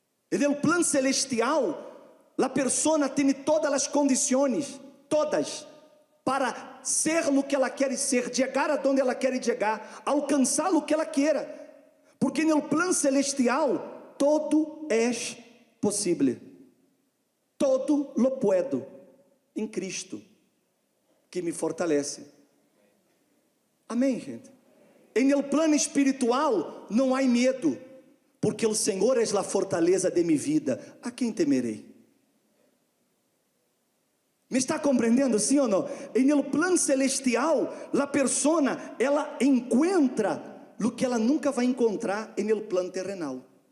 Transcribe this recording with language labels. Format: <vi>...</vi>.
<pt>No plano celestial, a pessoa tem todas as condições, todas, para ser o que ela quer ser, chegar a onde ela quer chegar, alcançar o que ela queira. Porque no plano celestial, todo é possível.</pt> <es>Todo lo puedo em Cristo, que me fortalece.</es> <pt>Amém, gente? Em el plano espiritual não há medo, porque o Senhor é a fortaleza de minha vida. A quem temerei? Me está compreendendo, sim ou não? Em el plano celestial, a persona, ela encontra o que ela nunca vai encontrar em el plano terrenal.</pt>